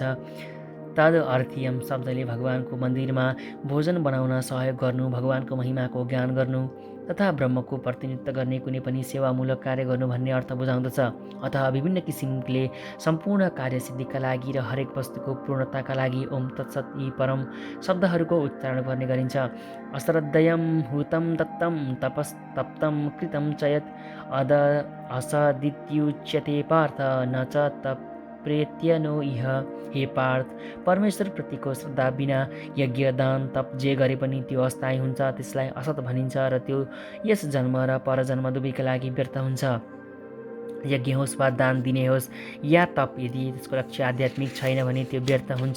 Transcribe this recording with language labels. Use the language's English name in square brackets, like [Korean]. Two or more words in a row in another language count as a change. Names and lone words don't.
[Sanskrit] तद अर्थीयम [Nepali] शब्दले भगवानको मन्दिरमा भोजन बनाउन सहयोग गर्नु, भगवानको महिमाको ज्ञान गर्नु तथा ब्रह्मको प्रतिनिधित्व गर्ने कुनै पनि सेवामूलक कार्य गर्नु भन्ने अर्थ बुझाउँदछ। अतः विभिन्न किसिमले सम्पूर्ण कार्यसिद्धिका लागि र हरेक वस्तुको पूर्णताका लागि [Sanskrit] ओम तत्सत [Nepali] यी परम शब्दहरूको उच्चारण गर्ने गरिन्छ। [Sanskrit] अश्रद्धयं हुतं दत्तं तपस्तप्तं कृतं च यत् असदित्युच्यते पार्थ न च तप्रेत्य नो इह। [Nepali] हे पार्थ, परमेश्वर प्रतिको श्रद्धा बिना यज्ञ दान तप जे गरे पनि त्यो अस्थायी हुन्छ। त्यसलाई असत भनिन्छ र त्यो यस जन्म र परजन्म दुवैका लागि व्यर्थ हुन्छ। यज्ञ होस् वा दान दिने होस् या तप, यदि त्यसको लक्ष्य आध्यात्मिक छैन भने त्यो व्यर्थ हुन्छ।